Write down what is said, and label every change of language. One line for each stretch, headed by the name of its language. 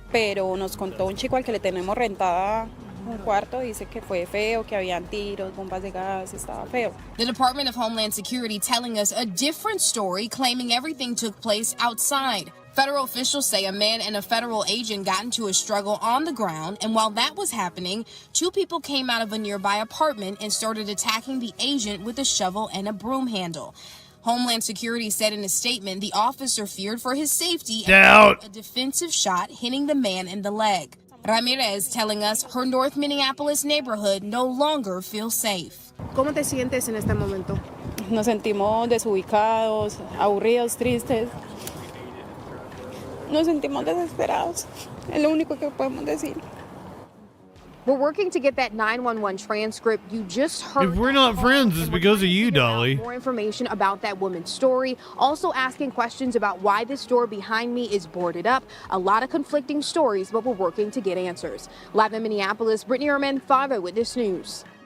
Spanish: Pero nos contó un chico al que le tenemos rentada un cuarto, dice que fue feo, que habían tiros, bombas de gas, estaba feo.
English: The Department of Homeland Security telling us a different story, claiming everything took place outside. Federal officials say a man and a federal agent got into a struggle on the ground, and while that was happening, two people came out of a nearby apartment and started attacking the agent with a shovel and a broom handle. Homeland Security said in a statement the officer feared for his safety and fired a defensive shot hitting the man in the leg. Ramirez telling us her North Minneapolis neighborhood no longer feels safe.
Spanish: ¿Cómo te sientes en este momento? Nos sentimos desubicados, aburridos, tristes. Nos sentimos desesperados. Es lo único que podemos decir.
English: We're working to get that 911 transcript you just heard. If we're not friends, it's because of you, Dolly. More information about that woman's story. Also asking questions about why this door behind me is boarded up. A lot of conflicting stories, but we're working to get answers. Live in Minneapolis, Brittany Ehrman, 5 Eyewitness News.